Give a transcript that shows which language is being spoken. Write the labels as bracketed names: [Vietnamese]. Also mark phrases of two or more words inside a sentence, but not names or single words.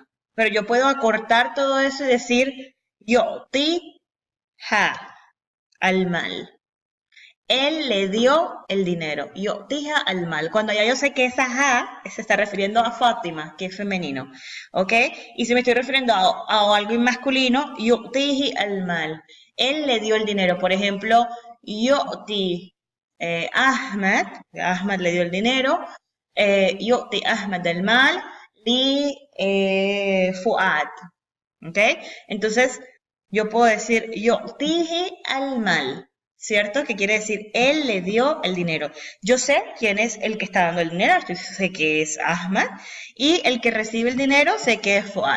[Spanish] Pero yo puedo acortar todo eso y decir [Arabic] يعطيها المال. [Spanish] Él le dio el dinero. [Arabic] يعطيها المال. [Spanish] Cuando ya yo sé que esa ha se está refiriendo a Fátima, que es femenino. ¿Ok? Y si me estoy refiriendo a algo masculino, [Arabic] يعطيه المال. [Spanish] Él le dio el dinero. Por ejemplo, [Arabic] يعطي أحمد. [Spanish] Ahmad le dio el dinero. [Arabic] يعطي أحمد المال لفؤاد. [Spanish] ¿Ok? Entonces, yo puedo decir [Arabic] يعطيه المال. [Spanish] ¿Cierto? Que quiere decir, él le dio el dinero. Yo sé quién es el que está dando el dinero, sé que es Ahmad, y el que recibe el dinero sé que es Fuad.